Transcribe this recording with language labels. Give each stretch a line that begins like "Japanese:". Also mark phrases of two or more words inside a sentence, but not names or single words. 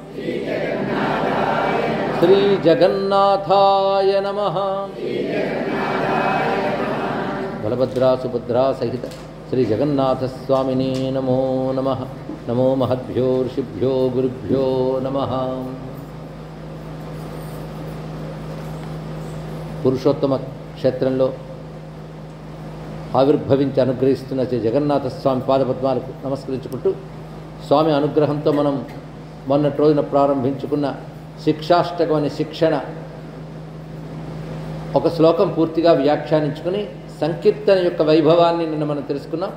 Sanskrit: श्री जगन्नाथाय नमः। बलभद्रा सुभद्रा सहित श्री जगन्नाथ स्वामिने नमो नमः। नमो महद्भ्यो ऋषिभ्यो गुरुभ्यो नमः।
Telugu: పురుషోత్తమ క్షేత్రంలో ఆవిర్భవించి అనుగ్రహిస్తున్న శ్రీ జగన్నాథ స్వామి పాదపద్మాలకు నమస్కరించుకుంటూ స్వామి అనుగ్రహంతో మనం మొన్నటి రోజున ప్రారంభించుకున్న శిక్షాష్టకం అనే శిక్షణ ఒక శ్లోకం పూర్తిగా వ్యాఖ్యానించుకుని సంకీర్తన యొక్క వైభవాన్ని నిన్న మనం తెలుసుకున్నాం.